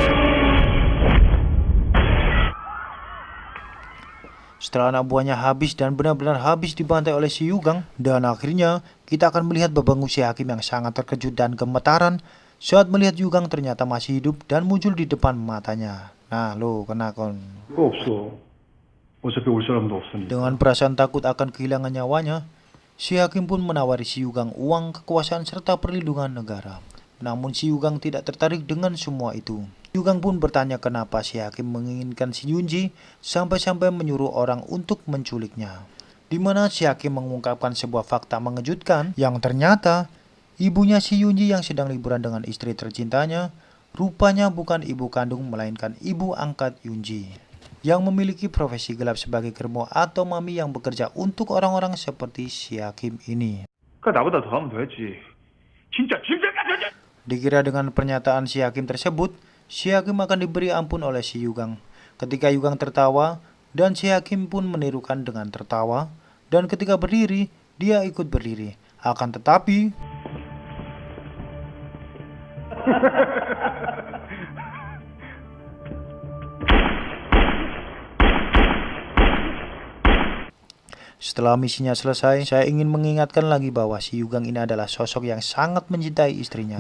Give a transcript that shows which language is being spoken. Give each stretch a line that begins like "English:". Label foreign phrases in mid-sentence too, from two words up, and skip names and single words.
Indonesian: Setelah anak buahnya habis dan benar-benar habis dibantai oleh si Yugang, dan akhirnya kita akan melihat Babangu si Hakim yang sangat terkejut dan gemetaran saat melihat Yugang ternyata masih hidup dan muncul di depan matanya. Nah lo kena kon.
Korean: 그거 없어. 어차피 올 사람도 없으니.
Indonesian: Dengan perasaan takut akan kehilangan nyawanya, si Hakim pun menawari si Yugang uang, kekuasaan serta perlindungan negara. Namun si Yugang tidak tertarik dengan semua itu. Yugang pun bertanya kenapa si Hakim menginginkan si Yunji sampai-sampai menyuruh orang untuk menculiknya. Di mana si Hakim mengungkapkan sebuah fakta mengejutkan yang ternyata ibunya si Yunji yang sedang liburan dengan istri tercintanya rupanya bukan ibu kandung melainkan ibu angkat Yunji yang memiliki profesi gelap sebagai germo atau mami yang bekerja untuk orang-orang seperti si Hakim ini.
Korean: 그러니까 나보다 더 하면 더 했지. 진짜 짐승같은.
Indonesian: Dikira dengan pernyataan si Hakim tersebut, si Hakim akan diberi ampun oleh si Yugang. Ketika Yugang tertawa, dan si Hakim pun menirukan dengan tertawa, dan ketika berdiri, dia ikut berdiri. Akan tetapi, setelah misinya selesai, saya ingin mengingatkan lagi bahwa si Yugang ini adalah sosok yang sangat mencintai istrinya.